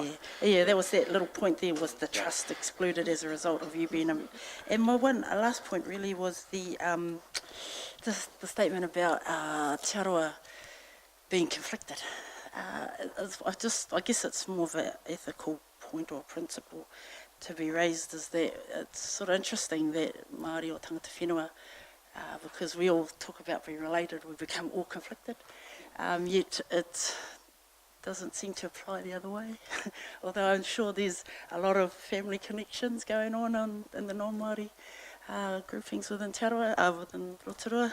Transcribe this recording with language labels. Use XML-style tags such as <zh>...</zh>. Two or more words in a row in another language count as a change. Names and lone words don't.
<en>Yeah, that was that little point there, was the trust excluded as a result of you being and my last point really was the statement about Te Aroha being conflicted. I guess it's more of an ethical point or principle to be raised, is that it's sort of interesting that Māori or</en> <mi>tangata whenua,</mi> <en>because we all talk about being related, we become all conflicted, yet it doesn't seem to apply the other way. Although I'm sure there's a lot of family connections going on in the non-Māori groupings within Te Aroha, within Rotorua.</en>